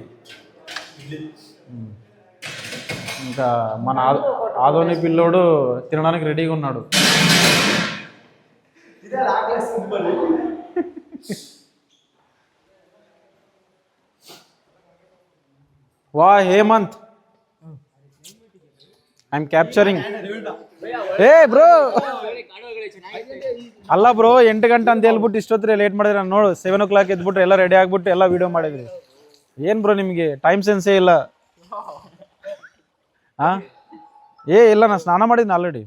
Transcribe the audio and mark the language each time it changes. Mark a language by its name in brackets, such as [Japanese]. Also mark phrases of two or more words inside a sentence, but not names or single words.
[Telugu] ఇంకా మన ఆదోని పిల్లోడు తినడానికి రెడీగా ఉన్నాడు. [English] వా ಹೇಮಂತ್ I am capturing. [Kannada] ಏ ಬ್ರೋ ಅಲ್ಲ ಬ್ರೋ, 8 ಗಂಟೆ ಅಂತ ಹೇಳ್ಬಿಟ್ಟು ಇಷ್ಟೊತ್ತರೆ ಲೇಟ್ ಮಾಡಿದ್ರೆ ನಾನು ನೋಡು 7 o'clock ಎದ್ಬಿಟ್ಟು ಎಲ್ಲ ರೆಡಿ ಆಗ್ಬಿಟ್ಟು ಎಲ್ಲ ವಿಡಿಯೋ ಮಾಡಿದ್ರಿ. ಏನು ಬ್ರೋ ನಿಮಗೆ [English] time sense [Kannada] ಇಲ್ಲ. ಹಾಂ ಇಲ್ಲ ನಾನು ಸ್ನಾನ ಮಾಡಿದ್ದೀನಿ ಆಲ್ರೆಡಿ.